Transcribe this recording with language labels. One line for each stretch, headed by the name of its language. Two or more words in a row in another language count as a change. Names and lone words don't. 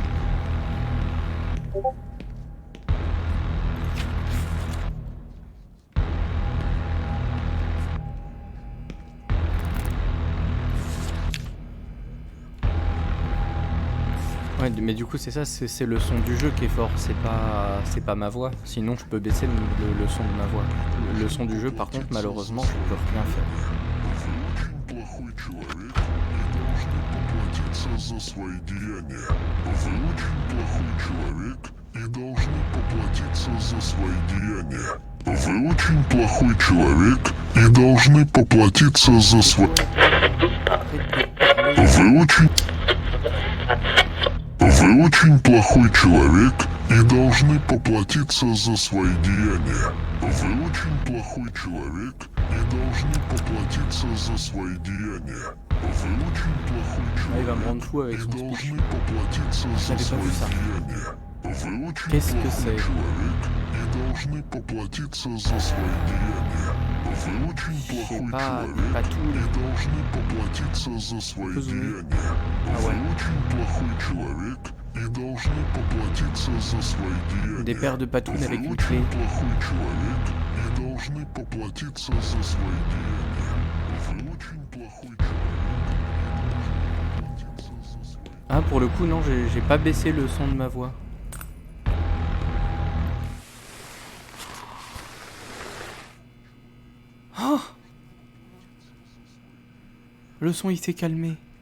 French: Ouais, mais du coup c'est ça, c'est le son du jeu qui est fort, c'est pas ma voix. Sinon je peux baisser le son de ma voix. Le son du jeu par contre malheureusement je peux rien faire.
Russian: За свои деяния. Вы очень плохой человек и должны поплатиться за свои деяния. Вы очень плохой человек и должны поплатиться за свои... Вы очень плохой человек и должны поплатиться за свои деяния. Вы очень плохой человек и должны поплатиться за свои деяния. Вы очень плохой
French: Ah, il va me
Russian: человек
French: rendre fou avec
Russian: и
French: son speech.
Russian: должны поплатиться за
French: J'avais pas
Russian: свои
French: vu ça.
Russian: деяния. Вы очень
French: Qu'est-ce que
Russian: плохой
French: c'est?
Russian: человек и должны поплатиться за свои деяния. Вы очень плохой человек
French: pas tout.
Russian: и должны поплатиться за свои деяния. Вы очень плохой человек и должны поплатиться за свои деяния.
French: Des paires de patounes
Russian: Вы
French: avec une
Russian: очень
French: clé.
Russian: плохой человек и должны поплатиться за свои деяния. Вы очень плохой человек.
French: Ah pour le coup non, j'ai pas baissé le son de ma voix. Oh, le son il s'est calmé.